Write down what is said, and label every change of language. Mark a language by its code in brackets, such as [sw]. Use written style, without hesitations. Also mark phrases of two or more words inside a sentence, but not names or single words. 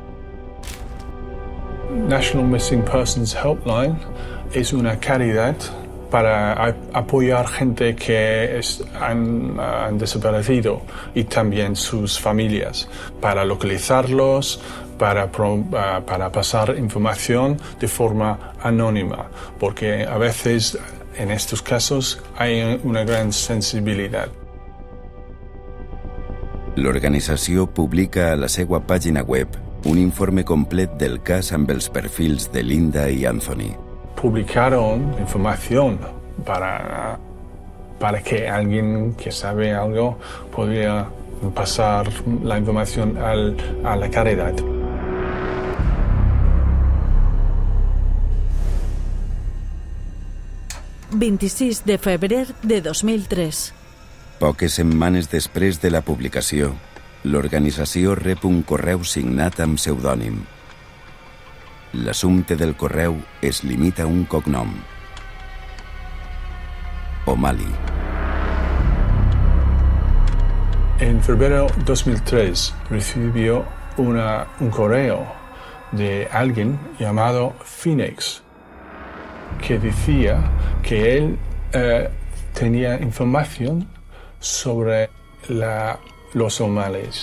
[es] National Missing Persons Helpline es una caridad para apoyar gente que han desaparecido y también sus familias, para localizarlos, para pasar información de forma anónima, porque a veces en estos casos hay una gran sensibilidad. [ca] L'organització publica a la seva pàgina web un informe complet del cas amb els perfils de Linda y Anthony. [es] Publicaron información para que alguien que sabe algo podría pasar la información a la caridad. [ca] ...26 de febrer de 2003. Poques setmanes després de la publicació, l'organització rep un correu signat amb pseudònim. L'assumpte del correu es limita a un cognom: O'Malley. [es] En febrero de 2003 recibió un correo de alguien llamado Phoenix que decía que él tenía información sobre los O'Malleys.